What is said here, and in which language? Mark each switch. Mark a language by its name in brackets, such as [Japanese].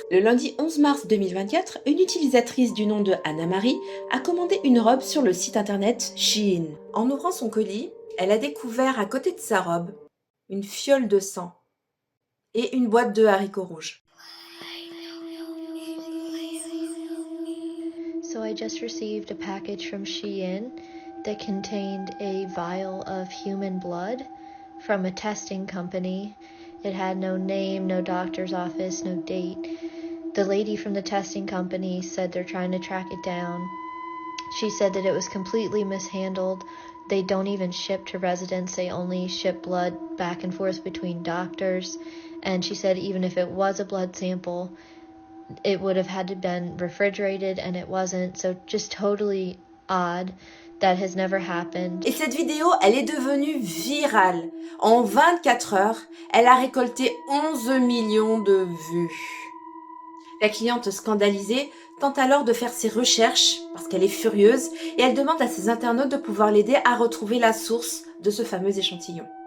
[French] Le lundi 11 mars 2024, une utilisatrice du nom de Anna-Marie a commandé une robe sur le site internet Shein. En ouvrant son colis, elle a découvert à côté de sa robe une fiole de sang et une boîte de haricots rouges. [English] So I just received a package from Shein that contained a vial of human blood from a testing company. It had no name, no doctor's office, no date. The lady from the testing company said they're trying to track it down. She said that it was completely mishandled. They don't even ship to residents. They only ship blood back and forth between doctors. And she said even if it was a blood sample, it would have had to been refrigerated and it wasn't. So just totally odd. That has never happened. [French] Et cette vidéo, elle est devenue virale. En 24 heures, elle a récolté 11 millions de vues. La cliente scandalisée tente alors de faire ses recherches parce qu'elle est furieuse et elle demande à ses internautes de pouvoir l'aider à retrouver la source de ce fameux échantillon.